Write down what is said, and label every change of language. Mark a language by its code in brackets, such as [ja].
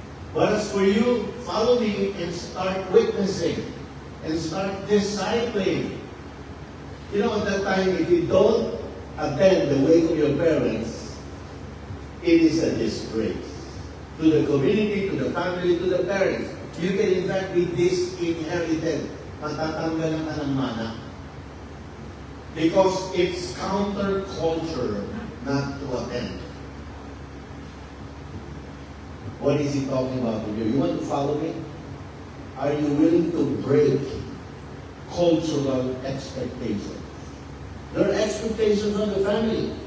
[en] But as for you, follow me and start witnessing and start discipling. You know, at that time, if you don't attend the wake of your parents, it is a disgrace to the community, to the family, to the parents. You can in fact be disinherited. [tl] Matatanggalan ka ng mana. [en] Because it's counterculture not to attend. What is he talking about here? You want to follow me? Are you willing to break cultural expectations? There are expectations on the family.